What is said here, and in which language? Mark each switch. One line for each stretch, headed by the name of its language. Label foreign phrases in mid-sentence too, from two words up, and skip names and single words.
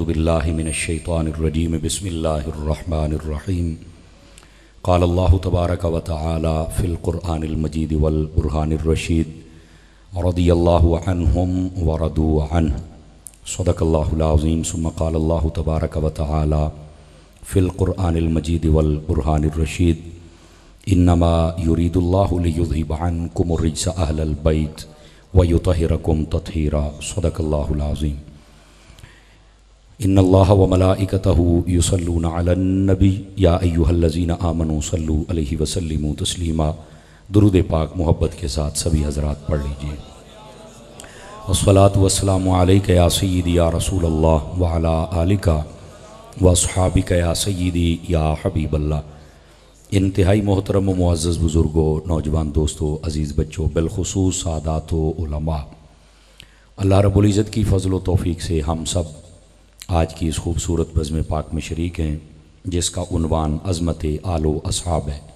Arabic: بالله من الشيطان الرجيم بسم الله الرحمن الرحيم قال الله تبارك وتعالى في القرآن المجيد والبرهان الرشيد رضي الله عنهم ورضوا عنه صدق الله العظيم ثم قال الله تبارك وتعالى في القرآن المجيد والبرهان الرشيد إنما يريد الله ليذهب عنكم الرجس أهل البيت ويطهركم تطهيرا صدق الله العظيم. إن الله وملائكته يصلون على النبي يا أيها الذين آمنوا صلوا عليه وسلموا تسليما.
Urdu: درود پاک محبت کے ساتھ سبھی حضرات پڑھ لیجیے.
Arabic: والصلاة والسلام عليك يا سيدي يا رسول الله وعلى آلك وأصحابك يا سيدي يا حبيب الله.
Urdu: انتہائی محترم معزز بزرگوں، نوجوان دوستوں، عزیز بچوں، بالخصوص سادات و علما، اللہ رب العزت کی فضل و توفیق سے ہم سب آج کی اس خوبصورت بزم پاک میں شریک ہیں جس کا عنوان عظمت آل و اصحاب ہے.